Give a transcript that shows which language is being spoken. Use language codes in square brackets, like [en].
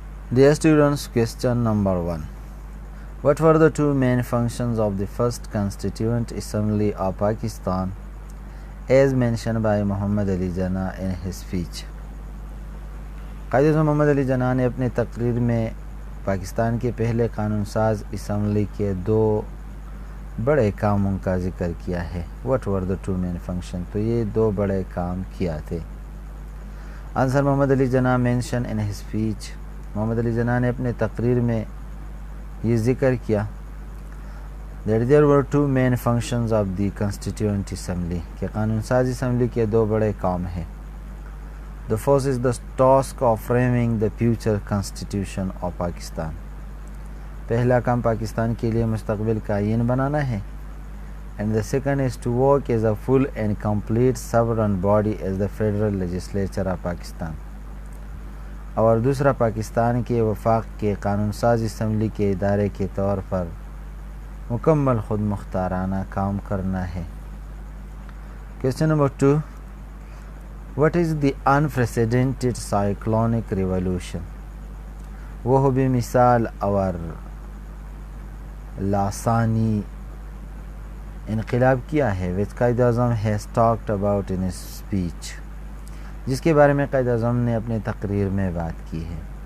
[en] Dear students, question number 1. What were the two main functions of the first Constituent Assembly of Pakistan as mentioned by Muhammad Ali Jinnah in his speech? [ur] Quaid Azam محمد علی جناح نے اپنی تقریر میں پاکستان کے پہلے قانون ساز assembly کے دو بڑے کاموں کا ذکر کیا ہے. [en] What were the two main functions؟ [ur] تو یہ دو بڑے کام کیا تھے. [en] Answer: Muhammad Ali Jinnah mention in his speech. [ur] محمد علی جناح نے اپنے تقریر میں یہ ذکر کیا [en] that there were two main functions of the Constituent Assembly، [ur] کہ قانون ساز اسمبلی کے دو بڑے کام ہیں. [en] The first is the task of framing the future constitution of Pakistan. [ur] پہلا کام پاکستان کے لیے مستقبل کا آئین بنانا ہے. [en] And the second is to work as a full and complete sovereign body as the federal legislature of Pakistan. [ur] اور دوسرا پاکستان کے وفاق کے قانون ساز اسمبلی کے ادارے کے طور پر مکمل خود مختارانہ کام کرنا ہے. [en] Question number 2. What is the unprecedented cyclonic revolution؟ [ur] وہ بھی مثال اور لاسانی انقلاب کیا ہے [en] which Quaid Azam has talked about in his speech، [ur] جس کے بارے میں قائد اعظم نے اپنی تقریر میں بات کی ہے.